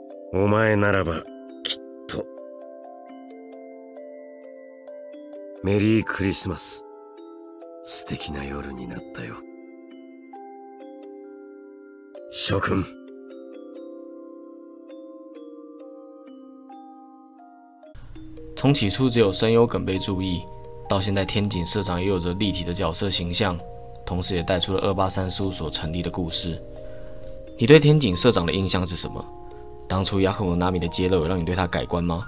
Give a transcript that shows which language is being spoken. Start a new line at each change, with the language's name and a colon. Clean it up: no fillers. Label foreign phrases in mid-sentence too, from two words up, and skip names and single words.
Japanese: お前ならばきっと。メリークリスマス。素敵な夜になったよ。諸君。
Chinese: 从起初只有声优梗被注意，到现在天井社长也有着立体的角色形象，同时也带出了283事务所成立的故事。你对天井社长的印象是什么？当初雅克姆纳米的揭露有让你对他改观吗？